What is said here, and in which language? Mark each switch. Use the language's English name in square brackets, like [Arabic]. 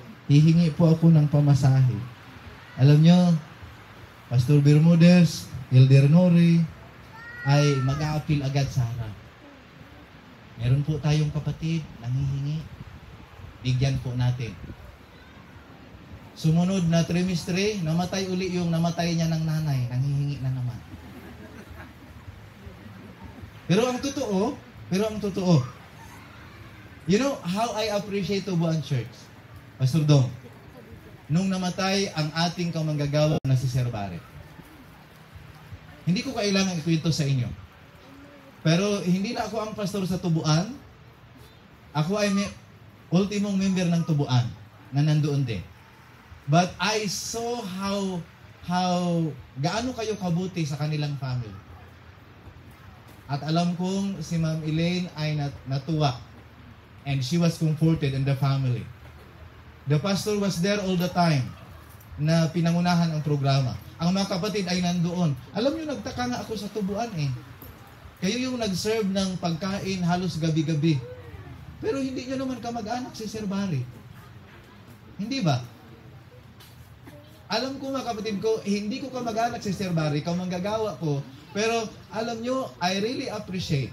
[Filipino] Hihingi po ako ng pamasahe. Alam nyo, Pastor Bermudez, Elder Nori, ay mag-a-appeal agad sa harap. Meron po tayong kapatid, nanghihingi. Bigyan po natin. Sumunod na trimestre, namatay uli yung namatay niya ng nanay. Nanghihingi na naman. Pero ang totoo, [English] you know how I appreciate Tubuan Church? [Filipino] Pastor Dong, nung namatay ang ating kamanggagawa na si Sir Barret. Hindi ko kailangan ikwento sa inyo. Pero hindi na ako ang pastor sa Tubuan. Ako ay ultimong member ng Tubuan na nandoon din. [English] But I saw how [Filipino] gaano kayo kabuti sa kanilang family. At alam kong si Ma'am Elaine ay natuwa. [English] And she was comforted in the family. The pastor was there all the time. [Filipino] na pinangunahan ang programa. Ang mga kapatid ay nandoon. Alam nyo, nagtaka nga ako sa tubuan eh. Kayo yung nag-serve ng pagkain halos gabi-gabi. Pero hindi nyo naman kamag-anak si Sir Barry. Hindi ba? Alam ko mga kapatid ko, hindi ko kamag-anak si Sir Barry, ikaw manggagawa ko. Pero alam nyo, [English] I really appreciate.